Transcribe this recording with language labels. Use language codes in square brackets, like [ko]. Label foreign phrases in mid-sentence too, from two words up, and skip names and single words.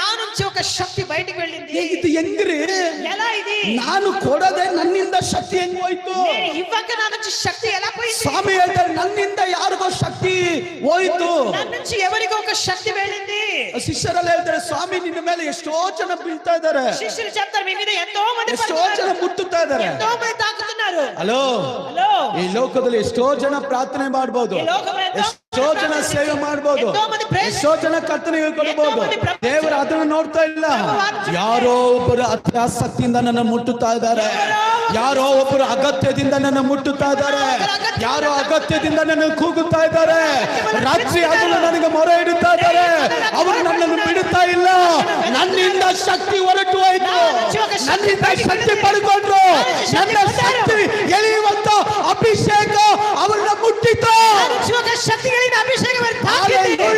[te] నుంచి ఒక శక్తి బయటికి వెళ్ళింది. ఇది ఎంగ్రి ఎలా ఇది? [kn] ನಾನು ಕೊಡದೆ ನನ್ನಿಂದ ಶಕ್ತಿ ಹೆಂಗ್ ಹೋಯ್ತು? [te] నేను ఇవ్వక నా నుంచి శక్తి ఎలా పోయింది? [kn] ಸ್ವಾಮಿ ಹೇಳ್ತಾರೆ ನನ್ನಿಂದ ಯಾರಿಗೋ ಶಕ್ತಿ ಹೋಯ್ತು. [te] నా నుంచి ఎవరికో ఒక శక్తి వెళ్ళింది. [kn] ಶಿಷ್ಯರೆಲ್ಲ ಹೇಳ್ತಾರೆ ಸ್ವಾಮಿ ನಿನ್ನ ಮೇಲೆ ಎಷ್ಟೋ ಜನ ಬೀಳ್ತಾ ಇದ್ದಾರೆ, [te] శిష్యులు చెప్తారు మీ మీద ఎంతో మంది [kn] ಎಷ್ಟೋ ಜನ ಮುಟ್ಟುತ್ತಾ ಇದ್ದಾರೆ. [te] ఎంతో మంది తాకుతున్నారు. [kn] ಹಲೋ, [te] హలో, [kn] ಈ ಲೋಕದಲ್ಲಿ ಎಷ್ಟೋ ಜನ ಪ್ರಾರ್ಥನೆ ಮಾಡಬಹುದು, [te] ఈ లోకంలో [kn] ಎಷ್ಟೋ ಜನ ಸೇವೆ ಮಾಡಬಹುದು, ಎಷ್ಟೋ ಜನ ಕರ್ತನೆಗೆ ಕೊಡಬಹುದು. ದೇವರು ಅದನ್ನು ನೋಡ್ತಾ ಇಲ್ಲ. ಯಾರೋ ಒಬ್ಬರು ಅತ್ಯಾಸಕ್ತಿಯಿಂದ ನನ್ನ ಮುಟ್ಟುತ್ತಾ ಇದ್ದಾರೆ, ಯಾರೋ ಒಬ್ಬರು ಅಗತ್ಯದಿಂದ ನನ್ನ ಮುಟ್ಟುತ್ತಾ ಇದ್ದಾರೆ, ಯಾರೋ ಅಗತ್ಯದಿಂದ ನನ್ನ ಕೂಗುತ್ತಾ ಇದ್ದಾರೆ, ರಾತ್ರಿ ಅದನ್ನು ನನಗೆ ಮೊರೆ ಇಡುತ್ತಾ ಇದ್ದಾರೆ. ಅವರು ನನ್ನನ್ನು ಬಿಡುತ್ತಾ ಇಲ್ಲ. ನನ್ನಿಂದ ಶಕ್ತಿ ಹೊರಟು ಹೋಯ್ತು, ನನ್ನಿಂದ ಶಕ್ತಿ ಪಡ್ಕೊಂಡ್ರು, ನನ್ನ ಶಕ್ತಿ ಎಳೆಯುವಂತ ಅಭಿಷೇಕ ಅವರನ್ನ ಮುಟ್ಟಿತು. [te] ఒక శక్తి కలిగిన అభిషేకం వారిని తాకింది.